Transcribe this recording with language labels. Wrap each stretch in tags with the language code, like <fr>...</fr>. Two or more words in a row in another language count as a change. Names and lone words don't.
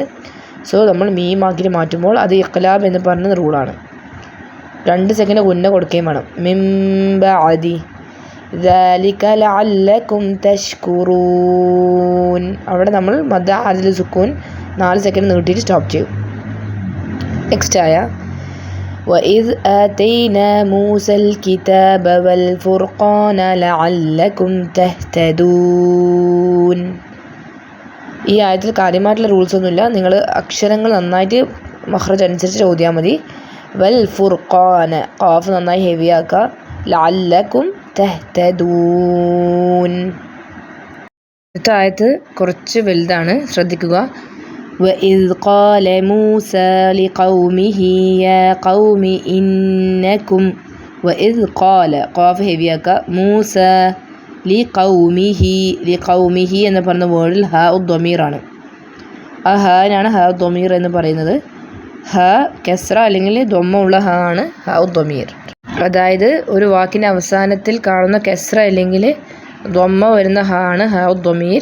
<ml>സോ നമ്മൾ മീമാക്കിയിട്ട് മാറ്റുമ്പോൾ അത് ഇഖ്ലാബ് എന്ന് പറഞ്ഞ റൂളാണ്. 2 സെക്കൻഡ് ഉന്ന കൊടുക്കുകയും വേണം.</ml> <ar>من بعد ذلك لعلكم تشكرون.</ar> <ml>അവിടെ നമ്മൾ</ml> <ar>مد عارض سكون</ar> <ml>4 സെക്കൻഡ് നീട്ടിയിട്ട് സ്റ്റോപ്പ് ചെയ്യും.</ml> <ar>നെക്സ്റ്റ് ആയ وَإِذْ آتَيْنَا مُوسَى الْكِتَابَ وَالْفُرْقَانَ لَعَلَّكُمْ تَهْتَدُونَ.</ar> <ml>ഈ ആയത്തിൽ കാര്യമായിട്ടുള്ള റൂൾസ് ഒന്നുമില്ല, നിങ്ങൾ അക്ഷരങ്ങൾ നന്നായിട്ട് മഖ്റജ് അനുസരിച്ച് ഓതിയാൽ മതി.</ml> <ar>والفرقان</ar> <ml>ഖാഫ് നന്നായി ഹെവി ആക്കുക.</ml> <ar>لعلكم تهتدون.</ar> <ml>അടുത്ത ആയത്ത് കുറച്ച് വലുതാണ്, ശ്രദ്ധിക്കുക.</ml> <ar>وَإِذْ قَالَ مُوسَى لِقَوْمِهِ يَا قَوْمِ إِنَّكُمْ. وَإِذْ قَالَ</ar> <ml>ഖാഫ് ഹെവിയാക്കുക. മൂസ ലിഖൗമിഹി എന്ന് പറഞ്ഞ വേർഡിൽ ഹ ഉദ്ദമീറാണ്. ആ ഹനാണ്</ml> <ar>هاء الضمير</ar> <ml>എന്ന് പറയുന്നത്. ഹ കെസ്ര അല്ലെങ്കിൽ ദൊമ്മ ഉള്ള ഹ ആണ്</ml> <ar>هاء الضمير.</ar> <ml>അതായത് ഒരു വാക്കിൻ്റെ അവസാനത്തിൽ കാണുന്ന കെസ്ര അല്ലെങ്കിൽ ദൊമ്മ വരുന്ന ഹ ആണ്</ml> <ar>هاء الضمير.</ar>